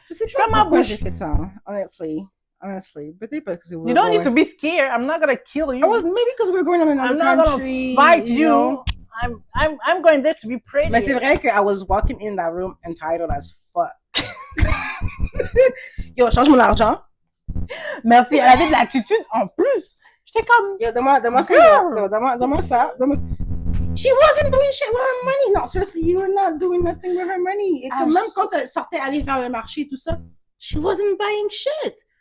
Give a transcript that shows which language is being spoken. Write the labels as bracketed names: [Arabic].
[French] Je sais pas pourquoi j'ai fait ça, honestly. Peut-être parce que [English] you don't need to be scared. I'm not gonna kill you. Maybe because we're going on another country. I'm not gonna fight you. I'm going there to be pretty. [French] Mais c'est vrai que [English] I was walking in that room entitled as fuck. [French] Yo, change mon argent. Merci. Elle avait de l'attitude en plus. J'étais comme. Yo, donne-moi ça. [English] She wasn't doing shit with her money. Non, seriously, you were not doing nothing with her money. [French] Et que même quand elle sortait aller vers le marché et tout ça, [English] she wasn't buying shit.